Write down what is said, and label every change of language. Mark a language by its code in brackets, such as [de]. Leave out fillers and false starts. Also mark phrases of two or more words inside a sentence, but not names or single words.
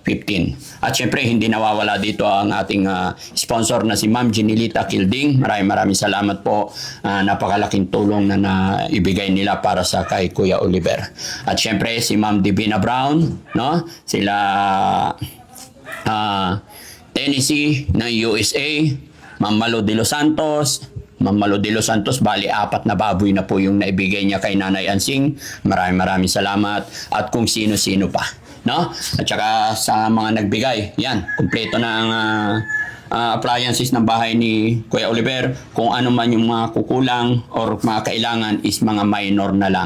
[tl] At syempre hindi nawawala dito ang ating sponsor na si Ma'am Jinilita Kilding. Maraming salamat po. Napakalaking tulong na ibigay nila para sa kay Kuya Oliver. At syempre si Ma'am Divina Brown, no? Sila Tennessee ng USA, Ma'am Malo de los Santos. Ma'am Malo de los Santos, bali 4 na baboy na po yung naibigay niya kay Nanay Ansing. Maraming salamat. At kung sino-sino pa, no? At saka sa mga nagbigay, yan, kumpleto na ang appliances ng bahay ni Kuya Oliver. Kung ano man yung mga kukulang or mga kailangan is mga minor na lang.